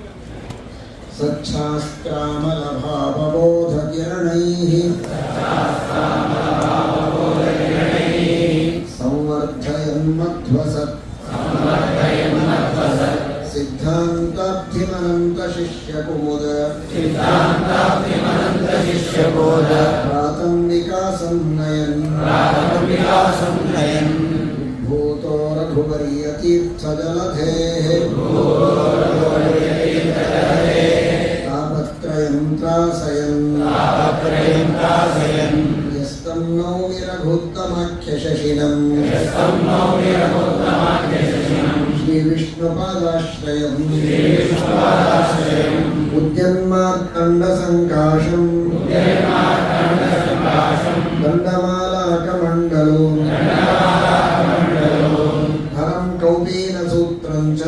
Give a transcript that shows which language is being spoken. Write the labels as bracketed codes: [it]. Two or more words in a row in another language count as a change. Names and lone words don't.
[sa] ಸಚ್ಛಾಸ್ತ್ರಾಮಲಭಾವಬೋಧಕಿರಣೈಃ ಸಂವರ್ಧಯನ್ಮಧ್ವಸತ್ ಸಿದ್ಧಾಂತಾಬ್ಧಿಮನಂತ ಶಿಷ್ಯಕುಮುದ ಪ್ರಾತಂ ವಿಕಾಸಂ ನಯನ್ ಭೂತೋ ರಘುವರ್ಯ ತೀರ್ಥಜಲಧೇಃ ತಾಪತ್ರಯಂ ತ್ರಾಸಯನ್ ಯಸ್ತಂ ನೌಮಿ ರಘುತ್ತಮಾಖ್ಯ ಶಶಿನಂ ಶ್ರೀ ವಿಷ್ಣುಪಾದಾಶ್ರಯಂ ಉದ್ಯನ್ಮಾರ್ಕಂಡ ಸಂಕಾಶಂ ದಂಡಮಾಲಾಕಮಂಡಲೋ ಹರಂ ಕೌಪೀನ ಸೂತ್ರಂ